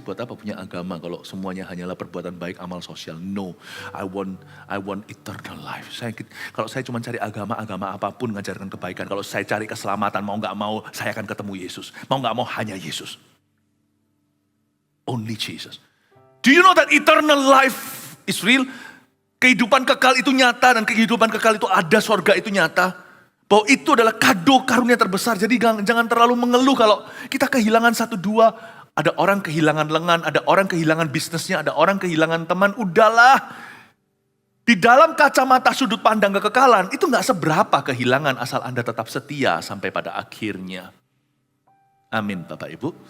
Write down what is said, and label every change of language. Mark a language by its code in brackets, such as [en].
[id] Buat apa punya agama kalau semuanya hanyalah perbuatan baik, amal sosial? [en] No, I want eternal life. [id] Kalau saya cuma cari agama apapun ngajarkan kebaikan. Kalau saya cari keselamatan, mau nggak mau saya akan ketemu Yesus. Mau nggak mau hanya Yesus. [en] Only Jesus. Do you know that eternal life is real? [id] Kehidupan kekal itu nyata dan kehidupan kekal itu ada, sorga itu nyata. Bahwa itu adalah kado karunia terbesar. Jadi jangan terlalu mengeluh kalau kita kehilangan satu dua. Ada orang kehilangan lengan, ada orang kehilangan bisnisnya, ada orang kehilangan teman. Udahlah. Di dalam kacamata sudut pandang kekekalan, itu gak seberapa kehilangan asal Anda tetap setia sampai pada akhirnya. Amin Bapak Ibu.